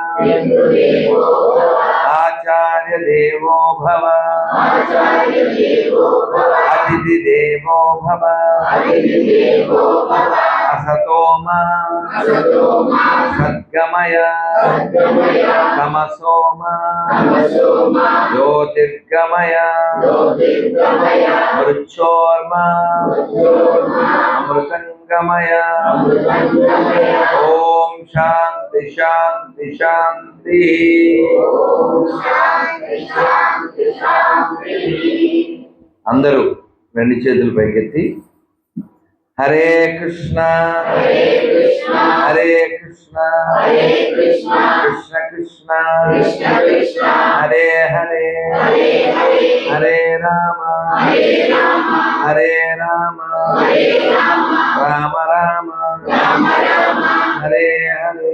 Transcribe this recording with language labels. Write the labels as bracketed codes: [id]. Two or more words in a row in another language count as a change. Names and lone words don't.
[sa] आचार्य देवो भव अतिथि देवो भव असतो मा सद्गमय तमसो मा ज्योतिर्गमय मृच्छोर्मा अमृतंगमय। ओम शांति शांति शांति। [te] అందరూ రెండు చేతులు పైకెత్తి [sa] హరే కృష్ణ హరే కృష్ణ కృష్ణ కృష్ణ హరే హరే హరే రామ హరే రామ రామ రామ హరే హరే।